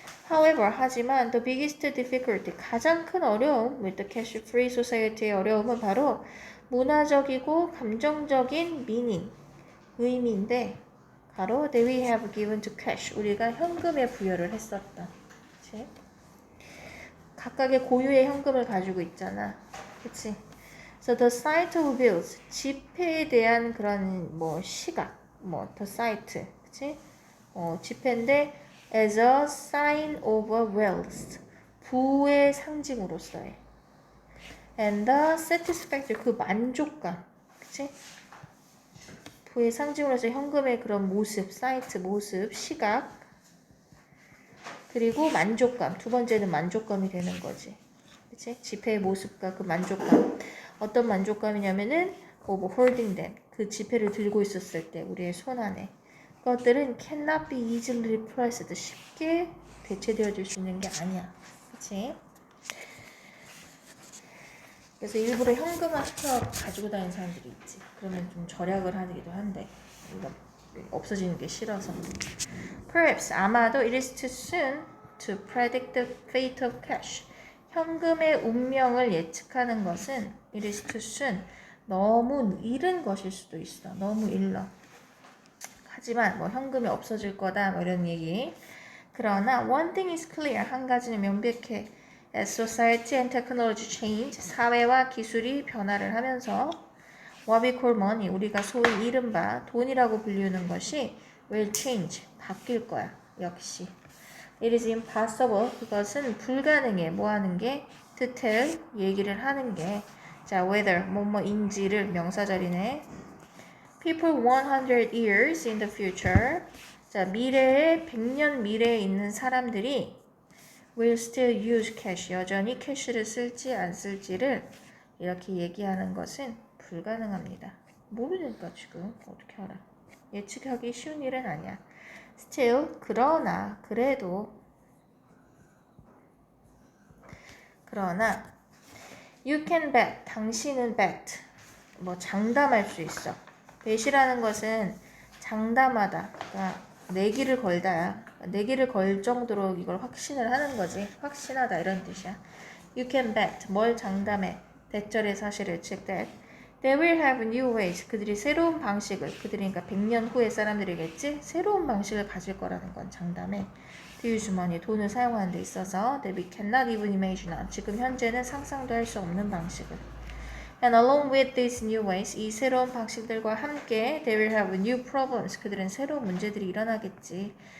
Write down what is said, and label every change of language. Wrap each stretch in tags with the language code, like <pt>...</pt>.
<ko>However, 하지만</ko> <en>the biggest difficulty,</en> <ko>가장 큰 어려움</ko> <en>with the cash-free society</en> <ko>의 어려움은 바로 문화적이고 감정적인 meaning, 의미인데 바로</ko> <en>that we have given to cash,</en> <ko>우리가 현금에 부여를 했었다. 그치? 각각의 고유의 현금을 가지고 있잖아. 그치?</ko> <en>So the sight of bills,</en> <ko>지폐에 대한 그런 뭐 시각,</ko> <en>뭐 the sight, 그치? 지폐인데 as a sign of wealth,</en> <ko>부의 상징으로서의</ko> <en>and the satisfaction,</en> <ko>그 만족감,</ko> <en>그치?</en> <ko>부의 상징으로서 현금의 그런 모습, 사이트 모습, 시각, 그리고 만족감. 두 번째는 만족감이 되는 거지. 그치? 지폐의 모습과 그 만족감. 어떤 만족감이냐면은 뭐</ko> <en>holding them,</en> <ko>그 지폐를 들고 있었을 때 우리의 손 안에 것들은</ko> <en>cannot be easily replaced.</en> <ko>쉽게 대체되어질 수 있는 게 아니야. 그치? 그래서 일부러 현금화 시켜 가지고 다니는 사람들이 있지. 그러면 좀 절약을 하기도 한데 이거 없어지는 게 싫어서.</ko> <en>Perhaps</en> <ko>아마도</ko> <en>it is too soon to predict the fate of cash.</en> <ko>현금의 운명을 예측하는 것은</ko> <en>it is too soon.</en> <ko>너무 이른 것일 수도 있어. 너무 일러. 하지만 뭐 현금이 없어질 거다 뭐 이런 얘기.</ko> <en>그러나 one thing is clear.</en> <ko>한 가지는 명백해.</ko> <en>As society and technology change.</en> <ko>사회와 기술이 변화를 하면서</ko> <en>what we call money.</en> <ko>우리가 소위 이른바 돈이라고 불리는 것이</ko> <en>will change.</en> <ko>바뀔 거야. 역시.</ko> <en>It is impossible.</en> <ko>그것은 불가능해. 뭐 하는 게?</ko> <en>To tell.</en> <ko>얘기를 하는 게. 자, whether. 뭐뭐인지를 명사절이네.</ko> <en>People 100 years in the future.</en> <ko>자, 미래에 100년 미래에 있는 사람들이</ko> <en>will still use cash.</en> <ko>여전히 캐시를 쓸지 안 쓸지를 이렇게 얘기하는 것은 불가능합니다. 모르니까 지금 어떻게 알아? 예측하기 쉬운 일은 아니야. Still, 그러나, 그래도, 그러나,</ko> <en>you can bet,</en> <ko>당신은 bet, 뭐 장담할 수 있어. bet이라는 것은 장담하다, 그러니까 내기를 걸다야. 내기를 걸 정도로 이걸 확신을 하는 거지. 확신하다 이런 뜻이야.</ko> <en>You can bet,</en> <ko>뭘 장담해. 대절의 사실을 check that.</ko> <en>They will have new ways.</en> <ko>그들이 새로운 방식을, 그들이 그러니까 100년 후의 사람들이겠지? 새로운 방식을 가질 거라는 건 장담해.</ko> <en>To use money,</en> <ko>돈을 사용하는 데 있어서</ko> <en>that we cannot even imagine.</en> <ko>지금 현재는 상상도 할 수 없는 방식을.</ko> <en>And along with these new ways,</en> <ko>이 새로운 방식들과 함께</ko> <en>they will have new problems.</en> <ko>그들은 새로운 문제들이 일어나겠지.</ko>